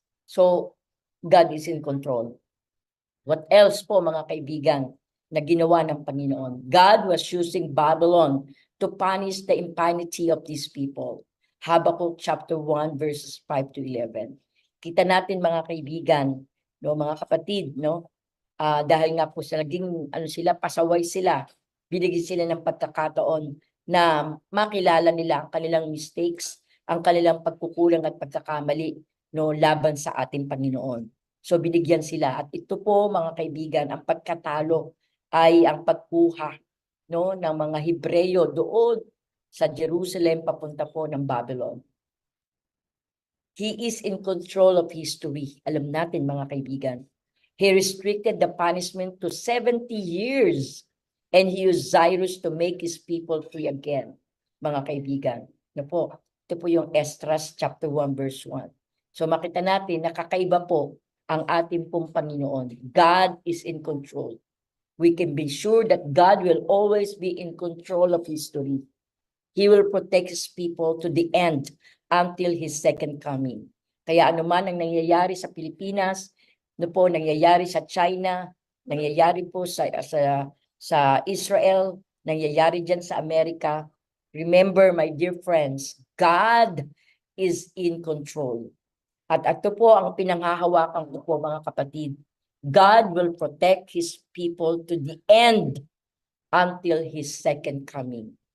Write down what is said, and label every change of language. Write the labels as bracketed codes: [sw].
[tl] So, [en] God is in control. What else [tl] po mga kaibigan na ginawa ng Panginoon? [en] God was using Babylon to punish the impunity of these people. Habakkuk chapter 1 verses 5 to 11. [tl] Kita natin mga kaibigan, no, mga kapatid, no? Dahil nga po sa naging pasaway sila, binigyan sila ng pagkakataon na makilala nila ang kanilang mistakes, ang kanilang pagkukulang at pagkakamali, no, laban sa ating Panginoon. So binigyan sila, at ito po mga kaibigan, ang pagkatalo ay ang pagkuha, no, ng mga Hebreyo doon sa Jerusalem papunta po ng Babylon. [en] He is in control of history. [tl] Alam natin mga kaibigan. [en] He restricted the punishment to 70 years and he used Cyrus to make his people free again. [tl] Mga kaibigan. Ito po yung Esdras chapter 1 verse 1. So makita natin nakakaiba po ang ating pong Panginoon. [en] God is in control. We can be sure that God will always be in control of history. He will protect his people to the end until his second coming. [tl] Kaya anuman ang nangyayari sa Pilipinas, nangyayari sa China, nangyayari po sa Israel, nangyayari dyan sa Amerika, [en] remember my dear friends, God is in control. [tl] At ito po ang pinanghahawakan ko po mga kapatid. [en] God will protect his people to the end until his second coming.